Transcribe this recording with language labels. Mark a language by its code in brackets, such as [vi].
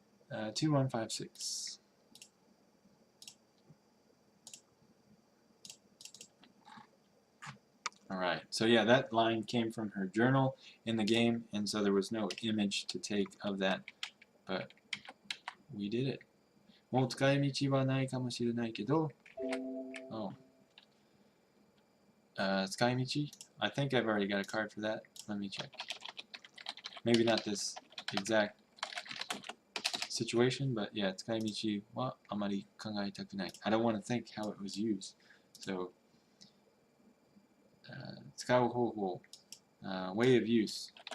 [en] 2156. Alright, so yeah, that line came from her journal in the game, and so there was no image to take of that, but we did it. [ja] もう使い道はないかもしれないけど、 [en] oh. [ja] 使い道? [en] I think I've already got a card for that. Let me check. Maybe not this exact situation, but yeah, [ja] 使い道はあまり考えたくない. [en] I don't want to think how it was used. So, 使う方法, way of use.